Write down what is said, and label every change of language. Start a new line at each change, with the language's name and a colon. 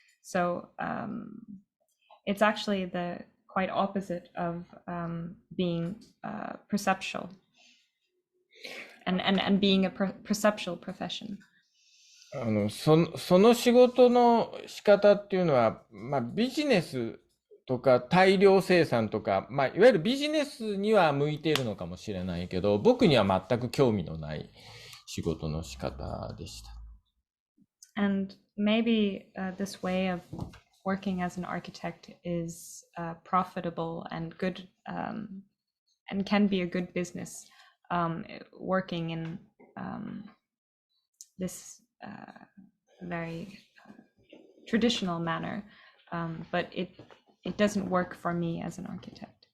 English: So it's actually the quite opposite of being perceptual and being a perceptual profession.
Japanese: その仕事の仕方っていうのは、ビジネスとか大量生産とか、いわゆるビジネスには向いているのかもしれないけど、僕には全く興味のない仕事の仕方でした。
English: And maybe this way of working as an architect is profitable and good, and can be a good business, working in this very traditional manner, but it doesn't work for me as an architect.